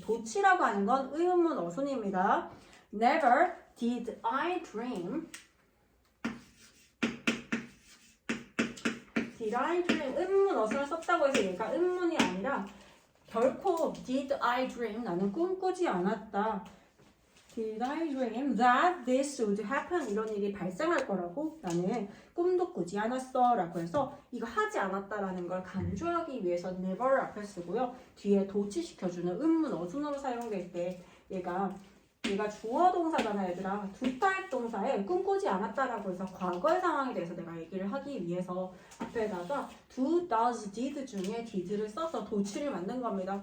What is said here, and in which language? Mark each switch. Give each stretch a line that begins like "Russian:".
Korean: 도치라고 하는 건 의문문 어순입니다.
English: Never did I dream. Did I dream?
Korean: 의문문 어순을 썼다고 해서 얘가 의문문이 아니라 결코
English: did I dream?
Korean: 나는 꿈꾸지 않았다.
English: Did I dream that this would happen?
Korean: 이런 일이 발생할 거라고 나는 꿈도 꾸지 않았어 라고 해서 이거 하지 않았다라는 걸 강조하기 위해서 never 앞에 쓰고요. 뒤에 도치시켜주는 의문 어순으로 사용될 때 얘가 주어 동사잖아 얘들아. 두 타입 동사에 꿈꾸지 않았다라고 해서 과거의 상황에 대해서 내가 얘기를 하기 위해서 앞에다가 do, does, did 중에 did를 써서 도치를 만든 겁니다.